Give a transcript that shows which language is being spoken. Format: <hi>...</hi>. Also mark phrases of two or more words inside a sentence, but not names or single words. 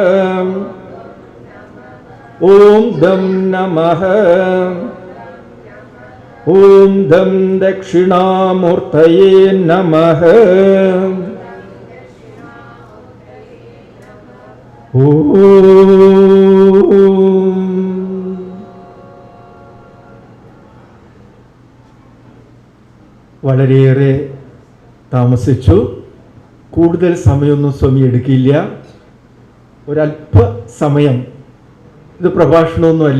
<sa>ओम दं नमः। ओम दं दक्षिणामूर्तये नमः।</sa> <ml>ओम വളരെയേറെ താമസിച്ചു. കൂടുതൽ സമയമൊന്നും സ്വാമി എടുക്കില്ല. ഒരല്പ സമയം. ഇത് പ്രഭാഷണമൊന്നുമല്ല.</ml>